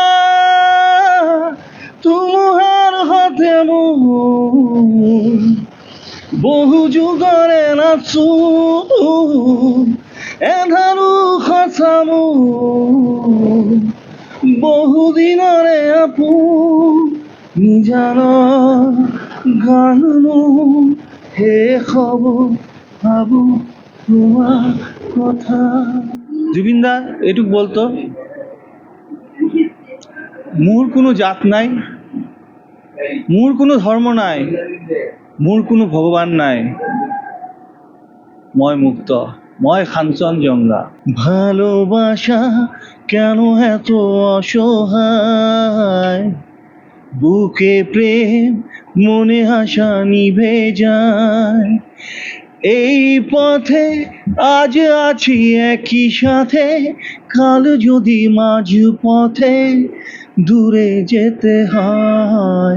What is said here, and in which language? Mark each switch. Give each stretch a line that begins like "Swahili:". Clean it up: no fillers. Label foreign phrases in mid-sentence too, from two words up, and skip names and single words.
Assamese: তোমাৰ সতে মোৰ বহু যুগৰে নাচো, এধাৰো সঁচা মোৰ বহুদিনৰে আপোন। নিজানৰ গানো শেষ হ'ব ভাবো তোমার কথা। জুবিন দা এটুক বলতো, মোর কোনো জাত নাই, মোর কোনো ধর্ম নাই, মোর কোনো ভগবান নাই, মই মুক্ত, মই কাঞ্চনজঙ্ঘা।
Bangla: ভালোবাসা কেন এত অসহায়, বুকে প্রেম মনে আশা নিভে যায়। এই পথে আজ আছি একই সাথে, কাল যদি মাঝ পথে দূরে যেতে হয়।